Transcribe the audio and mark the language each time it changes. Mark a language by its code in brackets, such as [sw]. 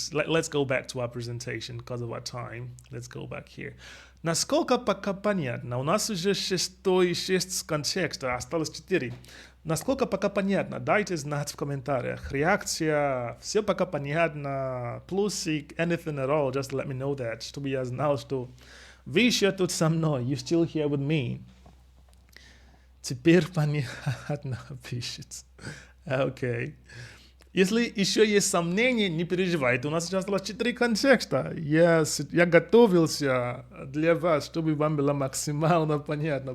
[en] Let's go back to our presentation because of our time. Let's go back here. [ru] Насколько пока понятно? У нас уже 6 контекста, осталось 4. Насколько пока понятно? Дайте знать в комментариях. Реакция, все пока понятно. [en] Плюсик, anything at all, just let me know that. [ru] Чтобы я знал, что вы еще тут со мной. [en] You still here with me. [ru] Теперь понятно пишет. Окей. Если еще есть сомнения, не переживайте. У нас сейчас осталось 4 контекста. Я готовился для вас, чтобы вам было максимально понятно.